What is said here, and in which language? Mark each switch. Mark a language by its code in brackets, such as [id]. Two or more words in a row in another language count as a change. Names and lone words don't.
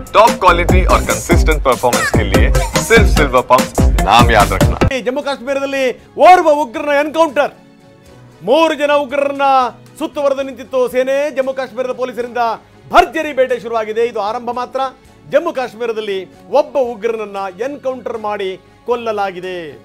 [en] top quality [hi] और [en] consistent performance [hi] के लिए सिर्फ सिल्वर पंप नाम याद रखना। [kn] ಜಮ್ಮು ಕಾಶ್ಮೀರದಲ್ಲಿ ಓರ್ವ ಉಗ್ರನ ಎನ್ಕೌಂಟರ್, 3 ಜನ ಉಗ್ರರನ್ನ ಸುತ್ತುವರೆದು ನಿಂತಿತ್ತು ಸೇನೆ. ಜಮ್ಮು ಕಾಶ್ಮೀರದ ಪೊಲೀಸರಿಂದ ಭರ್ಜರಿ ಬೇಟೆ ಶುರುವಾಗಿದೆ. ಇದು ಆರಂಭ ಮಾತ್ರ. ಜಮ್ಮು ಕಾಶ್ಮೀರದಲ್ಲಿ ಒಬ್ಬ ಉಗ್ರನನ್ನ ಎನ್ಕೌಂಟರ್ ಮಾಡಿ ಕೊಲ್ಲಲಾಗಿದೆ.